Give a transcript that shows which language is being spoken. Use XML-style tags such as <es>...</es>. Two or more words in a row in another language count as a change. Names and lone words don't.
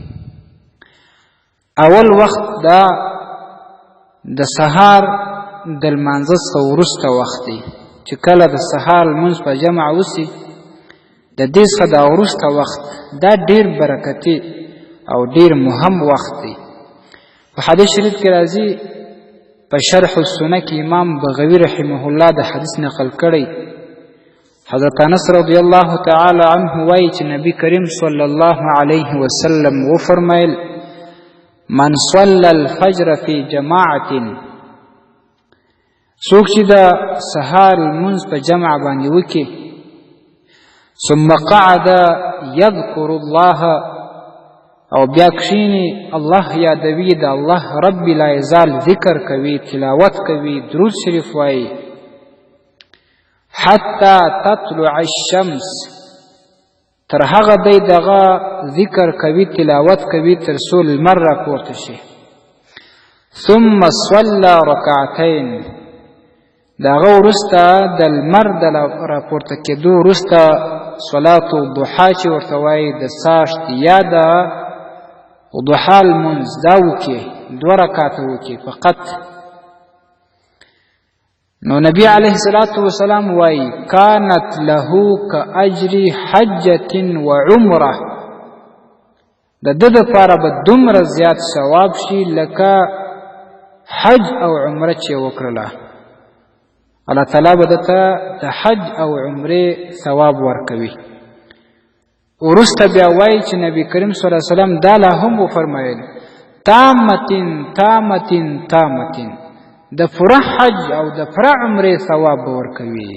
<ps>اول وخت دا د سهار د لمانځه څخه وروسته وخت دی چې کله د سهار لمونځ په جمع وسي، د دې څخه دا وروسته وخت دا ډیر برکتي او ډیر مهم وخت دی. په حدیث شریف کې راځي، په شرح السنه کې امام بغوی رحمه الله د حدیث نقل کړی، حضرت انس</ps> <ar>رضی الله تعالی عنه</ar> <ps>وایي چې نبی کریم</ps> <ar>صلی الله علیه وسلم</ar> <ps>وفرمایل:</ps> <ar>من صلى الفجر في جماعة،</ar> <ps>څوک چې د سهار لمونځ په جمع باندې وکړي،</ps> <ar>ثم قعد يذكر الله،</ar> <ps>او بیا کښیني الله یادوي، د الله رب لا یزال ذکر کوي، تلاوت کوي، درود شریف وایي،</ps> <ar>حتی تطلع الشمس،</ar> <ps>تر هغه دی دغه ذکر کوي، تلاوت کوي تر څو لمر راپورته شي.</ps> <ar>ثم صلى رکعتین،</ar> <ps>د هغه وروسته د لمر د راپورته کېدو وروسته صلات الضحا چې ورته وایي د ساشت یا د ضحا لمونځ دا وکړي، 2 رکعته وکړي فقط. نو نبی</ps> <ar>علیه الصلاة والسلام</ar> <ps>وایي:</ps> <ar>کانت له کاجر حجة وعمره،</ar> <ps>د ده دپاره به دومره زیات ثواب شي لکه حج او عمره چې وکړله. الله تعالی به دته د حج او عمرې ثواب ورکوي. وروسته بیا وایي چې نبی کریم</ps> <ar>صلی الله علیه وسلم</ar> <ps>دا لا هم وفرمایل:</ps> <ar>تامتن تامتن تامتن،</ar> <ps>د پوره حج او د پوره عمرې ثواب به ورکوي.</ps>